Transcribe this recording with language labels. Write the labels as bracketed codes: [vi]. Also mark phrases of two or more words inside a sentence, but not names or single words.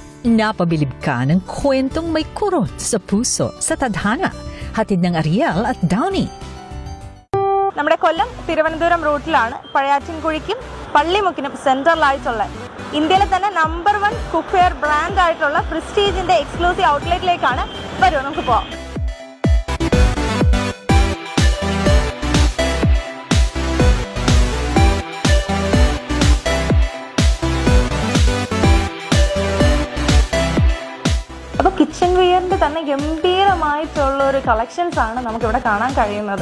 [tl] Napabilib ka ng kwentong may kurot sa puso sa tadhana. Hatid ng Ariel at Downey. [ml] നമ്മുടെ കൊല്ലം തിരുവനന്തപുരം റൂട്ടിലാണ് പഴയാറ്റിൻകുഴിക്കും പള്ളിമുക്കിനും സെൻട്രലായിട്ടുള്ള ഇന്ത്യയിലെ തന്നെ [en] number 1 cookware brand [ml] ആയിട്ടുള്ള പ്രസ്റ്റീജിന്റെ എക്സ്ക്ലൂസീവ് ഔട്ട്ലെറ്റിലേക്കാണ്. വരൂ നമുക്ക് പോവാം. അപ്പോൾ കിച്ചൺ വെയറിന്റെ തന്നെ ഗംഭീരമായിട്ടുള്ള ഒരു കളക്ഷൻസ് ആണ് നമുക്കിവിടെ കാണാൻ കഴിയുന്നത്.